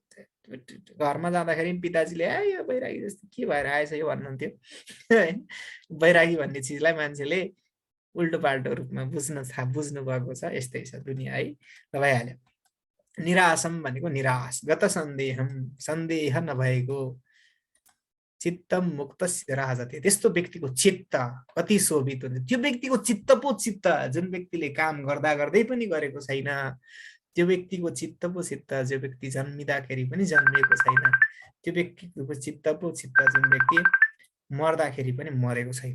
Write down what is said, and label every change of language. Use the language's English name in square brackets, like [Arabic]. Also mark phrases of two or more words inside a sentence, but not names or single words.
[Nepali] घरमा जाँदाखेरि पिताजीले यो बैरागी जस्तो के भएर आएछ यो भन्नुहुन्थ्यो। बैरागी भन्ने चिजलाई मान्छेले उल्टो पाल्टो रूपमा बुझ्नु भएको छ। यस्तै छ दुनियाँ है। ल भइहाल्यो। निराशम भनेको निराश, [Sanskrit] गत सन्देहम, [Nepali] सन्देह नभएको, [Sanskrit] चित्तम मुक्तस्य राजते। [Nepali] त्यस्तो व्यक्तिको चित्त कति शोभित हुन्छ। त्यो व्यक्तिको चित्त पो चित्त, जुन व्यक्तिले काम गर्दा गर्दै पनि गरेको छैन। त्यो व्यक्तिको चित्त पो चित्त, जो व्यक्ति जन्मिँदाखेरि पनि जन्मिएको छैन। त्यो व्यक्तिको चित्त पो चित्त, जुन व्यक्ति मर्दाखेरि पनि मरेको छैन।